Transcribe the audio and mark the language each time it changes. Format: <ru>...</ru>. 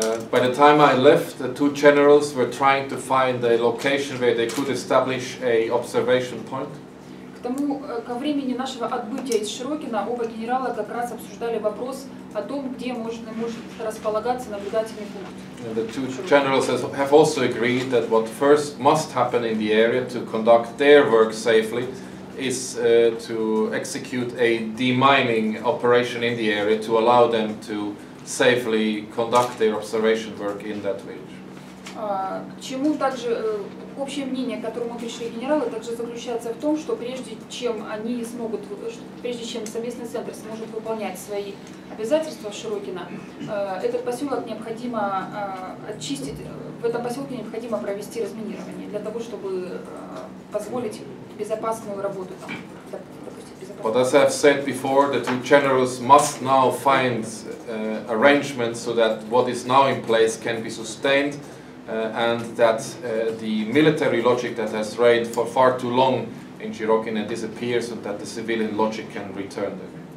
<en>By the time I left, the two generals were trying to find a location where they could establish a observation point.</en> <ru>Ко времени нашего отбытия из Широкина оба генерала как раз обсуждали вопрос о том, где может располагаться наблюдательный пункт.</ru> <en>The two generals have also agreed that what first must happen in the area to conduct their work safely is to execute a demining operation in the area to allow them to safely conduct their observation work in that village.</en> <ru>К чему также общее мнение, к которому пришли генералы, также заключается в том, что прежде чем совместный центр сможет выполнять свои обязательства в Широкино, этот поселок необходимо очистить, в этом поселке необходимо провести разминирование для того, чтобы позволить безопасную работу там.</ru> <en>But as I've said before, the two generals must now find arrangements so that what is now in place can be sustained and that the military logic that has reigned for far too long in Shirokina disappears and that the civilian logic can return there.</en>